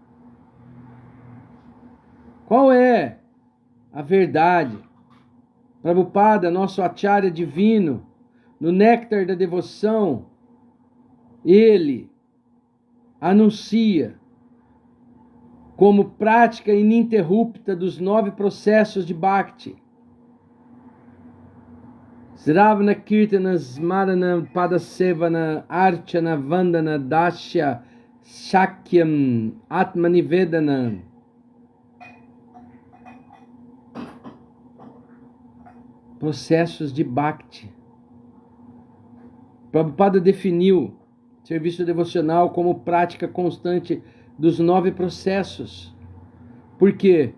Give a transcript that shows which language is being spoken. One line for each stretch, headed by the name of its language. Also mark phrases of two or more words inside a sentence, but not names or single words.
Portuguese: Qual é a verdade? Prabhupada, nosso acharya divino, no Néctar da Devoção, ele anuncia como prática ininterrupta dos 9 processos de Bhakti.
Sanskrit: Sravana, Kirtana, Smarana, Padasevana, Archana, Vandana, Dasya, Shakyam, Atmanivedana.
Portuguese: Processos de Bhakti. Prabhupada definiu serviço devocional como prática constante dos 9 processos. Por quê?